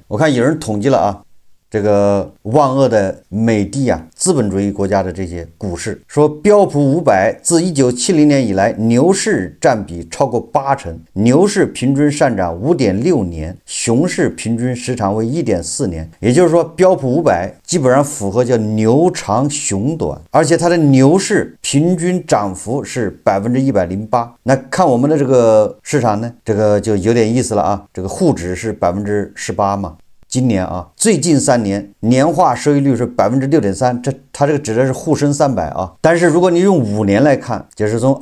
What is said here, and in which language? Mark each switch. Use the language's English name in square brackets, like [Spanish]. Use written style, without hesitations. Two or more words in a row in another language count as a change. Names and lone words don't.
[Chinese] 我看有人統計了這個萬惡的美帝資本主義國家的這些股市，說標普500自1970年以來牛市佔比超過80%，牛市平均上漲 5.6 年，熊市平均時長為 1.4 年。也就是說標普500基本上符合叫牛長熊短，而且它的牛市平均漲幅是 108%。那看我們的這個市場呢，這個就有點意思了這個滬指是 18% 嘛。今年最近3年年化收益率是 6.3%， 它這個指的是滬深300但是如果你用5年來看，就是從